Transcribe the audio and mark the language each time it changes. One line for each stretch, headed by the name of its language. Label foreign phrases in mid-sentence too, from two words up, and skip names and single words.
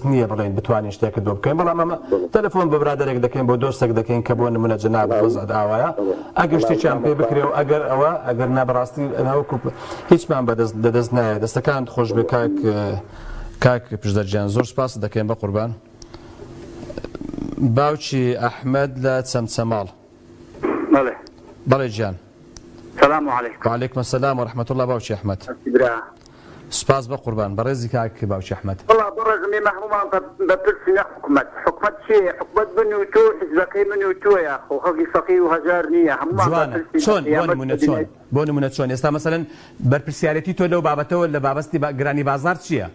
Central Kurdish: نییە بڵێن بتوانین شتێکە دۆ بکەین بەڵام ئەمە تەلەفۆن بە برادێک دەکەین بۆ دۆستێک دەکەین کە بۆ نمونە جەناب وەزعت ئاوایە ئەگەر شتێکیان پێ بکرێ و ئەگەر ئەوە ئەگەر نابڕاستی ئەوەکو هیچمان دەدەست نایە دەستەکان خۆش بێ کاک پشدەرجان زۆر سپاس دەکەین بە قوربان باوکی ئەحمەد لە چەمچەماڵ بەڵێ گیان
Arabic: سلام علیکم وعلیکم السلام ورحمة الله
Central Kurdish: باوکی ئەحمەد سپاس بە قوربان بەڕێزی کاک باوکی ئەحمەد والله بەڕێزمی مەحرومان بەپرسی نە حکومەت چێ حکومەت من و تۆ حیزبەکەی من و تۆیە خۆ خەڵکی فەقیر و هەژار نییە هەموومان چۆن بۆ نمونە چۆن ئێستا مەسەلەن بەرپرسیارەتی تۆ لەو بابەتەوە لە بابەستی گرانی بازار چییە؟